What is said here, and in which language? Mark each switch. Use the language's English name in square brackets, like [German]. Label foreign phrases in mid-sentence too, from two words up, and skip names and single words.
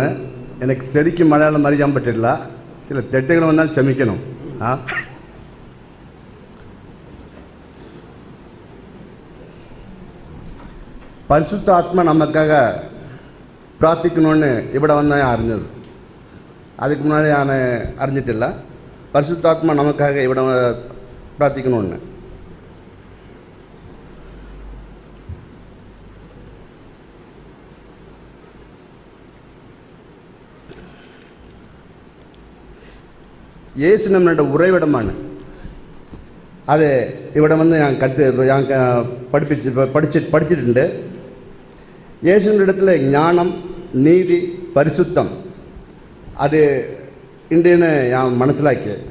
[Malayalam] എനിക്ക് ശരിക്കും മലയാളം അറിയാൻ പറ്റില്ല. ചില തെറ്റുകൾ വന്നാൽ ക്ഷമിക്കണം. പരിശുദ്ധ ആത്മ നമുക്കാக പ്രാർത്ഥിക്കണമെന്ന് ഇവിടെ വന്ന ഞാൻ അറിഞ്ഞത്. [Tamil] அதுக்கு முன்னாடி நான் அறிஞ்சிட்டில்ல. பரிசுத்தாத்மா நமக்காக இவட பிரார்த்திக்கணும்னு. இயேசு நம்மளோட உறைவிடமான அது இவட வந்து நான் படிச்சுட்டு இயேசுவின் இடத்துல ஞானம், நீதி, பரிசுத்தம் அது இன்றைன்னு நான் மனசிலாக்கி